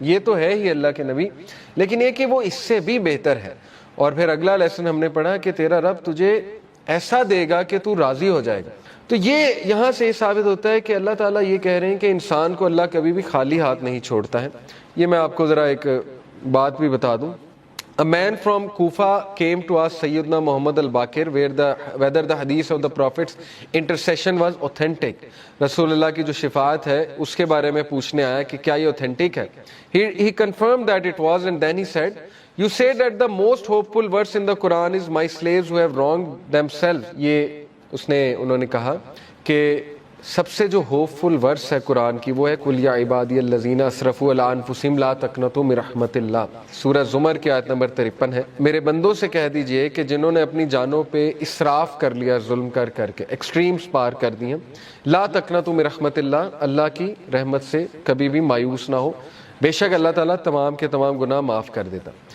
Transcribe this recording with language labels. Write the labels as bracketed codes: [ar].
[ur] یہ تو ہے ہی اللہ کے نبی, لیکن یہ کہ وہ اس سے بھی بہتر ہے. اور پھر اگلا لیسن ہم نے پڑھا کہ تیرا رب تجھے ایسا دے گا کہ تو راضی ہو جائے گا. تو یہ یہاں سے یہ ثابت ہوتا ہے کہ اللہ تعالیٰ یہ کہہ رہے ہیں کہ انسان کو اللہ کبھی بھی خالی ہاتھ نہیں چھوڑتا ہے. یہ میں آپ کو ذرا ایک بات بھی بتا دوں. [en] A man from Kufa came to ask Sayyidina Muhammad al-Baqir whether the hadith of the Prophet's intercession was authentic. [ur] رسول اللہ کی جو شفاعت ہے اس کے بارے میں پوچھنے آیا کہ کیا یہ authentic ہے. [en] He confirmed that it was, and then he said, you said that the most hopeful verse in the Quran is my slaves who have wronged themselves. [ur] یہ انہوں نے کہا کہ سب سے جو ہوپ فل ورس ہے قرآن کی وہ ہے [ar] قل یا عبادی الذین اسرفوا علی انفسہم لا تقنطوا من رحمت اللہ. [ur] سورہ زمر کی آیت نمبر 53 ہے. میرے بندوں سے کہہ دیجئے کہ جنہوں نے اپنی جانوں پہ اسراف کر لیا، ظلم کر کر کے ایکسٹریمز پار کر دی ہیں، [ar] لا تقنطوا من رحمت اللہ، [ur] اللہ کی رحمت سے کبھی بھی مایوس نہ ہو، بے شک اللہ تعالیٰ تمام کے تمام گناہ معاف کر دیتا.